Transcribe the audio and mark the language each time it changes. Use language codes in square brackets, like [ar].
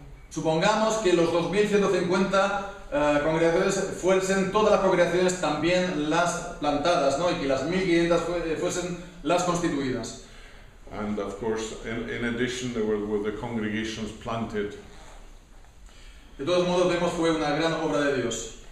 [es] Supongamos que los 2.150 congregaciones fuesen todas las congregaciones también las plantadas, ¿no? Y que las 1.500 fuesen las constituidas. [en] And of course, in addition, there were the congregations planted. [es] De todos modos, vemos fue una gran obra de Dios.